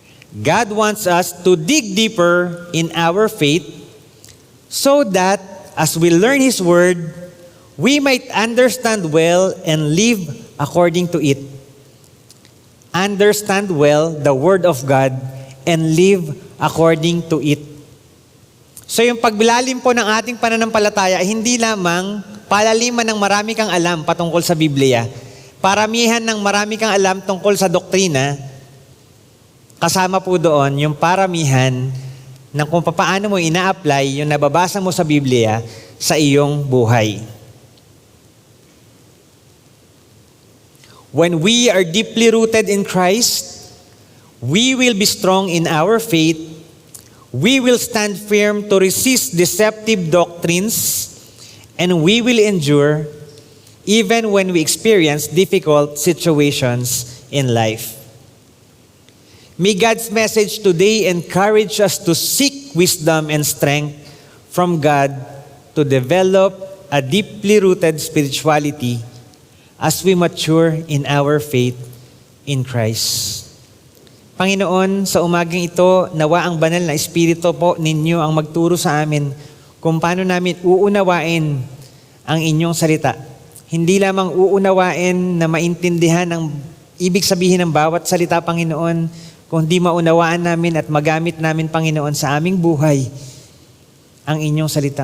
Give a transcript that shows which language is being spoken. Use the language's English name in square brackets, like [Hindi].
[English] God wants us to dig deeper in our faith so that as we learn His Word, we might understand well and live according to it. Understand well the Word of God and live according to it. [Filipino] So yung pagbilalim po ng ating pananampalataya, hindi lamang palaliman ng marami kang alam patungkol sa Biblia. Paramihan ng marami kang alam tungkol sa doktrina, kasama po doon yung paramihan ng kung paano mo ina-apply yung nababasa mo sa Biblia sa iyong buhay. [English] When we are deeply rooted in Christ, we will be strong in our faith. We will stand firm to resist deceptive doctrines, and we will endure even when we experience difficult situations in life. May God's message today encourage us to seek wisdom and strength from God to develop a deeply rooted spirituality as we mature in our faith in Christ. [Filipino] Panginoon, sa umagang ito, nawa ang banal na Espiritu po ninyo ang magturo sa amin kung paano namin uunawain ang inyong salita. Hindi lamang uunawain na maintindihan ang ibig sabihin ng bawat salita, Panginoon, kundi maunawaan namin at magamit namin, Panginoon, sa aming buhay ang inyong salita.